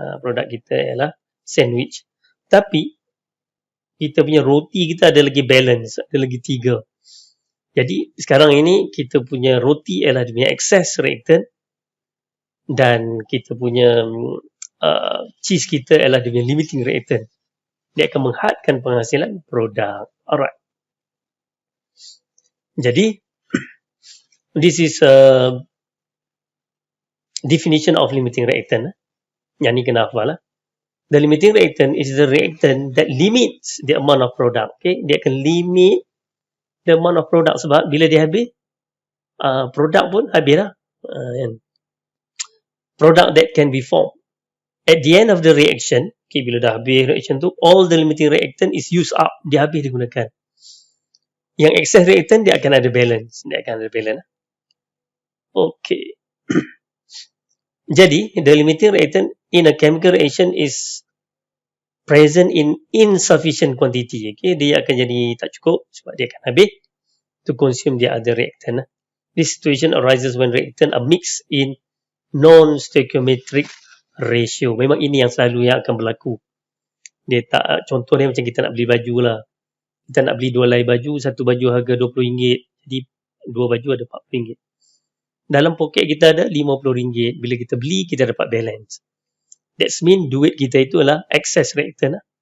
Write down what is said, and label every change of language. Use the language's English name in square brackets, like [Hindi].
[Malay] Produk kita ialah sandwich. Tapi kita punya roti kita ada lagi balance, ada lagi 3. Jadi sekarang ini kita punya roti ialah dia punya excess reactant dan kita punya cheese kita ialah dia punya limiting reactant. Dia akan menghadkan penghasilan produk. Alright. Jadi [English] this is a definition of limiting reactant. [Malay] Yang ni kena hafal lah. [English] The limiting reactant is the reactant that limits the amount of product. [Malay] Okay, dia akan limit [English] the amount of product [Malay] sebab bila dia habis, produk pun habis lah. [English] Product that can be formed. At the end of the reaction, okay, [Malay] bila dah habis reaction tu, [English] all the limiting reactant is used up. [Malay] Dia habis digunakan. Yang excess reactant dia akan ada balance. [English] Okay. Jadi, the limiting reactant in a chemical reaction is present in insufficient quantity. [Malay] Okay, dia akan jadi tak cukup sebab dia akan habis [English] to consume the other reactant. This situation arises when reactant are mixed in non-stoichiometric ratio. [Malay] Memang ini yang selalu yang akan berlaku. Dia tak, contoh dia macam kita nak beli baju lah. Kita nak beli 2 helai baju, satu baju harga RM20, jadi 2 baju ada RM40. Dalam poket kita ada RM50. Bila kita beli, kita dapat balance. That's mean duit kita itu adalah excess reactant.